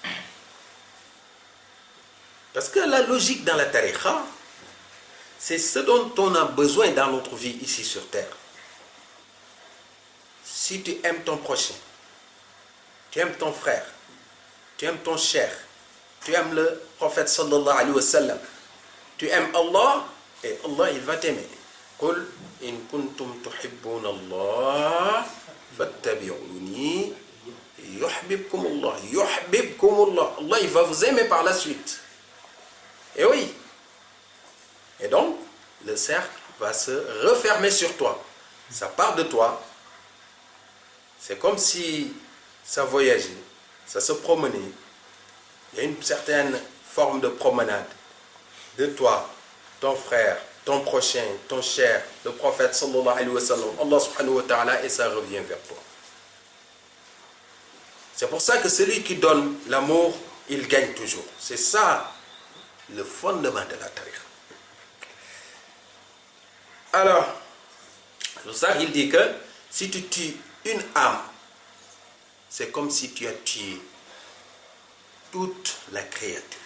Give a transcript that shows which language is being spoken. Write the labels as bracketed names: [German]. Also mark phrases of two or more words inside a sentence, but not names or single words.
[French] Parce que la logique dans la tariqa, c'est ce dont on a besoin dans notre vie ici sur terre. Si tu aimes ton prochain, tu aimes ton frère, tu aimes ton cheikh, tu aimes le prophète [Arabic] صلى الله عليه وسلم, [French] tu aimes Allah, et Allah, il va t'aimer. [Arabic] قل إن كنتم تحبون الله فاتبعوني يحببكم الله. يحببكم الله. [French] Allah, il va vous aimer par la suite. Et oui. Et donc, le cercle va se refermer sur toi. Ça part de toi. C'est comme si ça voyageait, ça se promenait. Il y a une certaine forme de promenade de toi, ton frère, ton prochain, ton cher, le prophète [Arabic] صلى الله عليه وسلم, [French] Allah [Arabic] سبحانه وتعالى, [French] et ça revient vers toi. C'est pour ça que celui qui donne l'amour, il gagne toujours. C'est ça le fondement de la tariqa. Alors, c'est pour ça qu'il dit que si tu tues une âme, c'est comme si tu as tué toute la créature.